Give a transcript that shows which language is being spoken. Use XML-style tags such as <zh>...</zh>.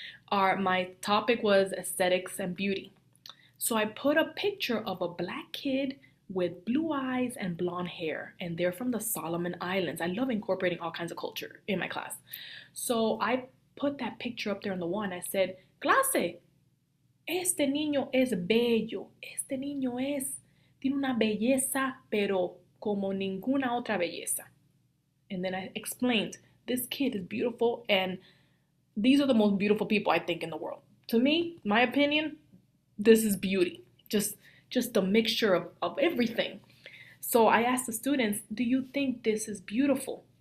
<en>My topic was aesthetics and beauty. So I put a picture of a black kid with blue eyes and blonde hair, and they're from the Solomon Islands. I love incorporating all kinds of culture in my class. So I put that picture up there on the wall, and I said,</en> <es>clase, este niño es bello. Este niño tiene una belleza, pero como ninguna otra belleza.</es> <en>And then I explained, this kid is beautiful, and these are the most beautiful people I think in the world. To me, my opinion, this is beauty. Just a mixture of everything. So I asked the students, do you think this is beautiful?</en>